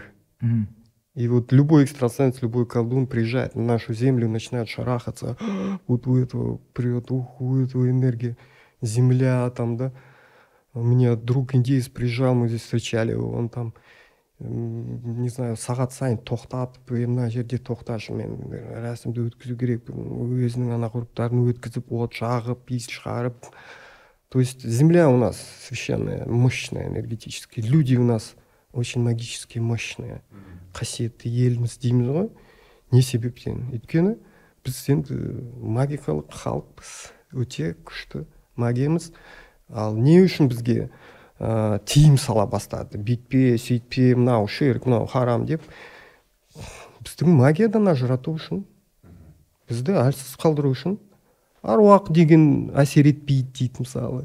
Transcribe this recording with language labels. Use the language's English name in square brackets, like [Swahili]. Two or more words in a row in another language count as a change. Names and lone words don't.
[Russian] И вот любой экстрасенс, любой колдун приезжает на нашу землю, начинает шарахаться. Вот у этого прет, у этого энергия. Земля там, да. У меня друг индеец приезжал, мы здесь встречали его, он там, не знаю, [Kazakh] сағат сайын тоқтатып, мына жерде тоқташы, мен рәсімді өткізу керек, өзінің ана ғұрыптарын өткізіп, от жағып, иіс шығарып. [Russian] То есть земля у нас священная, мощная, энергетически. Люди у нас очень магически мощные. [Kazakh] Қасиетті елміз дейміз ғой. Не себептен? Өйткені біз енді магикалық халықпыз. Өте күшті магиямыз. Ал не үшін бізге тиым сала бастады? Бүйтпе, сөйтпе, мынау ширк, мынау харам деп. Біздің магиядан ажырату үшін, бізді әлсіз қалдыру үшін, аруақ деген әсер етпейді дейді мысалы.